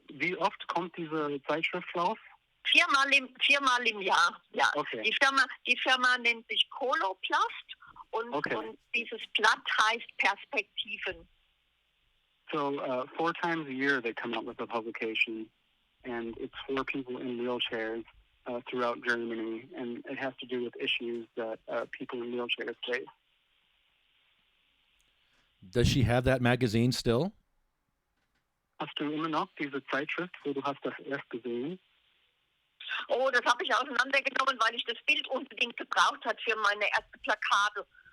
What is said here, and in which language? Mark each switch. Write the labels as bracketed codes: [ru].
[de] Wie oft kommt diese Zeitschrift raus? Viermal im Jahr, ja. Okay. Die Firma nennt sich Coloplast und dieses Blatt heißt Perspektiven. [en] So 4 times a year they come out with a publication, and it's for people in wheelchairs throughout Germany, and it has to do with issues that people in wheelchairs face. Does she have that magazine still? [de] Hast du immer noch diese Zeitschrift, wo du hast das erst gesehen? Oh, das habe ich auseinandergenommen, weil ich das Bild unbedingt gebraucht habe für meine erste Plakate.